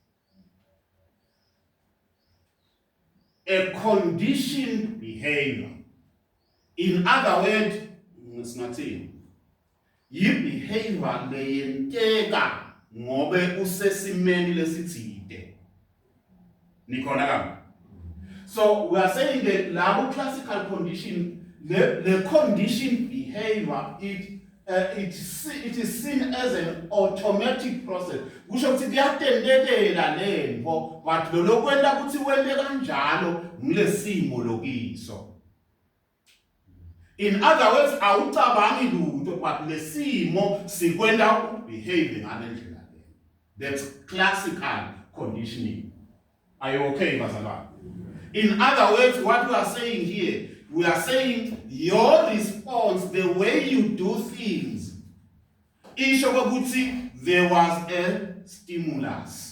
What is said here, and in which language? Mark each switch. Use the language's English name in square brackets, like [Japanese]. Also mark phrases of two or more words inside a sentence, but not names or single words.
[English] A conditioned behavior. In other words, it's not saying, [Swati] yi-behavior leyenteka ngobe usesimeni lesitsite. Nikhona kami? [English] So we are saying that [Swati] labo [English] classical condition, the conditioned behavior, it is seen as an automatic process. [Swati] Kusho ukuthi kuyatendelela lento, but lo kwenda ukuthi wende kanjalo ngilesimo lokiso. [English] In other words, [Swati] awucabangi lutho, but lesimo sikwenda behaving ngalendlela le. [English] That's classical conditioning. Are you okay, Bazalwane? In other words, what we are saying here, we are saying your response, the way you do things, there was a stimulus.